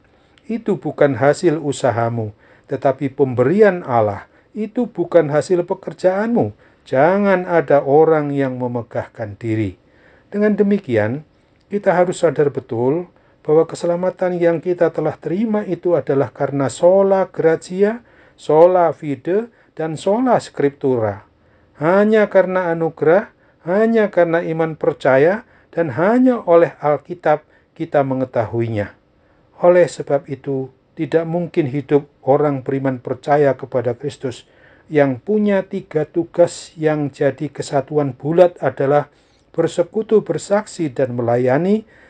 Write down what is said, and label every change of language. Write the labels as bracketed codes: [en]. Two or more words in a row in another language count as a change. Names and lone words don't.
[id] Itu bukan hasil usahamu, tetapi pemberian Allah. Itu bukan hasil pekerjaanmu. Jangan ada orang yang memegahkan diri. Dengan demikian, kita harus sadar betul bahwa keselamatan yang kita telah terima itu adalah karena [la] sola gratia, sola fide, [id] dan [la] sola scriptura. [id] Hanya karena anugerah, hanya karena iman percaya, dan hanya oleh Alkitab kita mengetahuinya. Oleh sebab itu, tidak mungkin hidup orang beriman percaya kepada Kristus yang punya 3 tugas yang jadi kesatuan bulat adalah bersekutu, bersaksi, dan melayani.